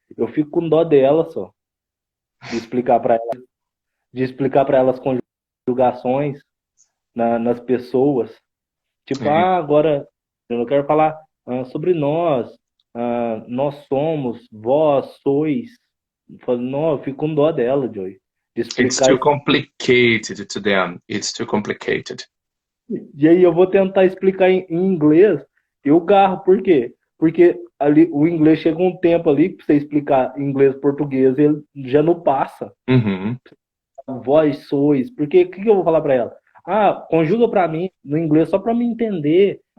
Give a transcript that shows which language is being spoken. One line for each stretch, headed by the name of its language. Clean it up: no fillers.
Portuguese: Eu fico com dó dela só, de explicar pra ela as conjugações nas pessoas. Tipo, agora eu não quero falar sobre nós, nós somos, vós sois. Não, eu fico com dó dela, Joey.
English: It's too complicated to them. It's too complicated.
Portuguese: E aí eu vou tentar explicar em inglês, eu garro, por quê? Porque ali o inglês chega um tempo ali, pra você explicar inglês português, ele já não passa. Vós sois. Porque o que eu vou falar pra ela? Conjuga pra mim no inglês só pra me entender.